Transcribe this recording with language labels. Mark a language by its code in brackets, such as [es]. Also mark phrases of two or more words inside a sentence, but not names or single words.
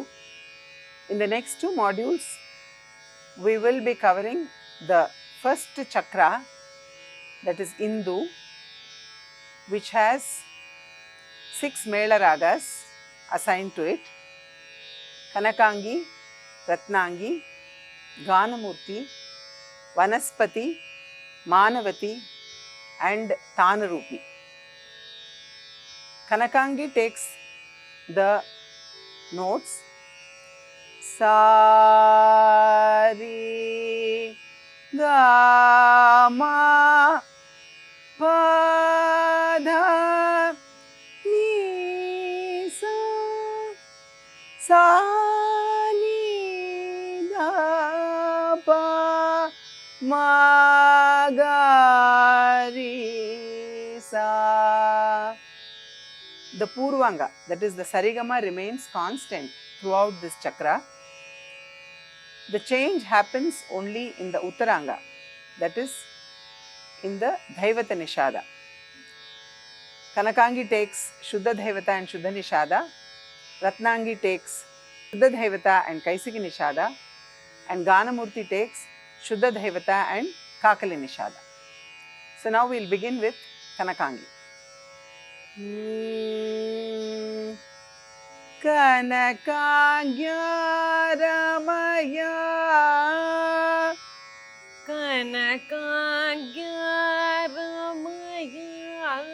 [en] In the next 2 modules, we will be covering the first chakra, that is Indu, which has 6 Mela Ragas assigned to it: Kanakangi, Ratnangi, Ganamurti, Vanaspati, Manavati and Tanarupi. Kanakangi takes the notes sa ri ga ma pa dha ni sa sa ni da pa ma ga ri sa. The Purvanga, that is the Sarigama, remains constant throughout this chakra. The change happens only in the Uttaranga, that is in the Dhaivata Nishada. Kanakangi takes Shuddha Dhaivata and Shuddha Nishada. Ratnangi takes Shuddha Dhaivata and Kaisiki Nishada. And Ganamurti takes Shuddha Dhaivata and Kakali Nishada. So now we will begin with Kanakangi. [sa] Kanakangyaramaya Kanakangyaramaya